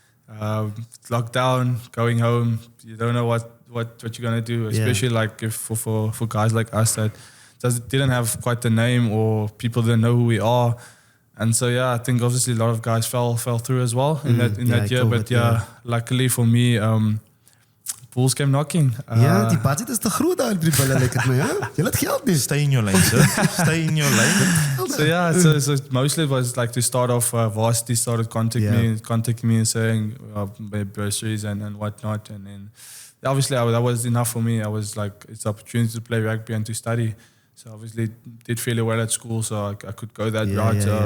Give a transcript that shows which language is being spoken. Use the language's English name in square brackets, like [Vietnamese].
[English] Lockdown, going home, you don't know what you're gonna do, especially like if for guys like us that didn't have quite the name or people didn't know who we are. And so I think obviously a lot of guys fell through as well in that year. COVID, but luckily for me, Bulls came knocking. [Afrikaans] Die budget is te groot daar by die bulle, lyk dit my, hè? Jy het geld nie. [English] Stay in your lane, sir. Stay in your lane. So mostly it was like to start off, Varsity started contacting me and saying bursaries and whatnot. And then obviously that was enough for me. I was like, it's an opportunity to play rugby and to study. So obviously did fairly well at school, so I could go that route.